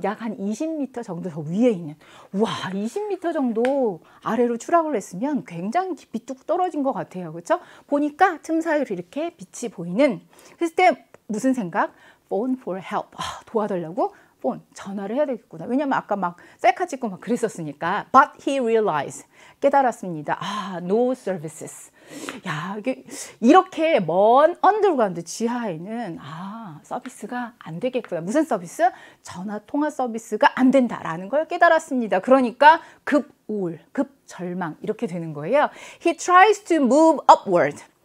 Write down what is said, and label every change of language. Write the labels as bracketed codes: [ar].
[ko] 약 한 20m 정도 더 위에 있는 20m 정도 아래로 추락을 했으면 굉장히 깊이 뚝 떨어진 것 같아요. 그렇죠? 보니까 틈 사이로 이렇게 빛이 보이는. 그랬을 때 무슨 생각? [en] phone for help. [ko] 도와달라고 phone, 전화를 해야 되겠구나. 왜냐면 아까 막 셀카 찍고 막 그랬었으니까. [en] But he realized, [ko] 깨달았습니다. [en] 아, no services. [ko] 야, 이게 이렇게 먼 언더그라운드 지하에는 서비스가 안 되겠구나. 무슨 서비스? 전화 통화 서비스가 안 된다라는 걸 깨달았습니다. 그러니까 급 우울, 급 절망 이렇게 되는 거예요. [en] He tries to move upward.